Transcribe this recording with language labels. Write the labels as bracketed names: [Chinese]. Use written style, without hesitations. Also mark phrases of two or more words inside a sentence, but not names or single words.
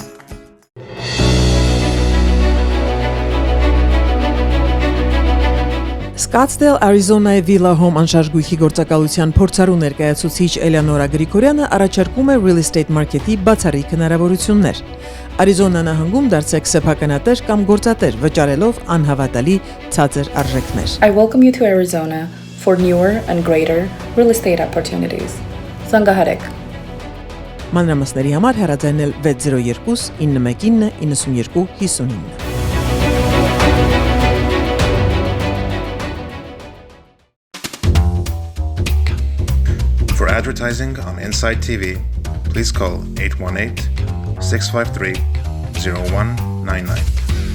[Armenian] Scottsdale, Arizona-ի Villa Home անշարժ գույքի գործակալության փորձառու ներկայացուցիչ Էլեոնորա Գրիգորյանը առաջարկում է [English] real estate market- [Armenian] ի բացառիկ հնարավորություններ։ Արիզոնա նահանգում դարձեք սեփականատեր կամ գործատեր, վճարելով անհավատալի ցածր արժեքներ։ [English] I welcome you to Arizona for newer and greater real estate opportunities. [Armenian] Զանգահարեք Մանրամասների համար հեռաձայնել 602 919 92 59։ [English] For advertising on INSIGHT TV, please call 818-653-0199.